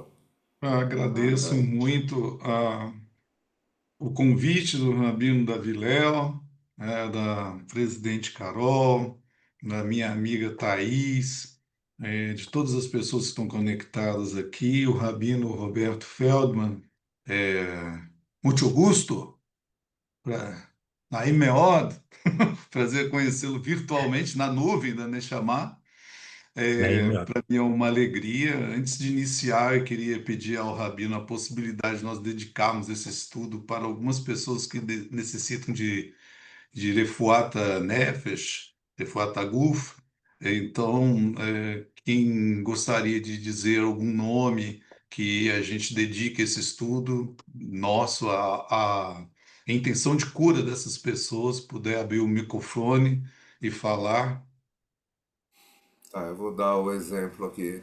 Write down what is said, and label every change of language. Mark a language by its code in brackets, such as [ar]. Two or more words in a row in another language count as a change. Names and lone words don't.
[pt] Agradeço muito o convite do Rabino Daviléu, da presidente Carol, da minha amiga Thais, de todas as pessoas que estão conectadas aqui, o Rabino Roberto Feldman, é, muito gusto, [he] נעים מאוד, [pt] prazer conhecê-lo virtualmente na nuvem da Neshama. Naim, Para mim é uma alegria. Antes de iniciar, eu queria pedir ao Rabino a possibilidade de nós dedicarmos esse estudo para algumas pessoas que necessitam de [he] רפואת נפש, רפואת גוף. [pt] Então, quem gostaria de dizer algum nome que a gente dedique esse estudo nosso à intenção de cura dessas pessoas, puder abrir o microfone e falar. Tá, eu vou dar o exemplo aqui.